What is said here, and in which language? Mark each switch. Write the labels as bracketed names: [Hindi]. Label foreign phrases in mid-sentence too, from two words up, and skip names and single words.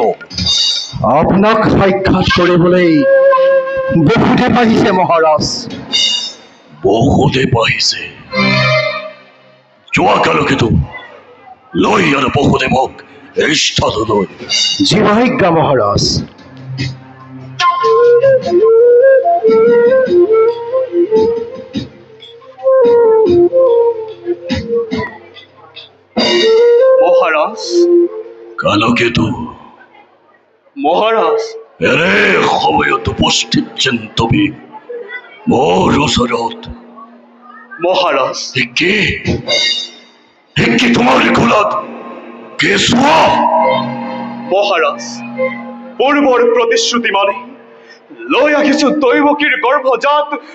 [Assamese] আপোনাক সাক্ষাৎ কৰিবলৈ বহুতে পাইছে মহাৰাজ। বহুতে পাইছে। যোৱা কালকেতু লৈ আৰু বহুদেৱক এই স্থললৈ। জীৱাজ্ঞা মহাৰাজ। মহারাজ, কালকেতু মহারাজ, এনে সময়ত উপস্থিত যেন তুমি মোৰ ওচৰত। মহারাজ, কি তোমাৰ কোলাত কেঁচুৱা? মহারাজ, পূৰ্বৰ প্ৰতিশ্ৰুতি মানে লৈ আহিছো দৈৱকীৰ গৰ্ভজাত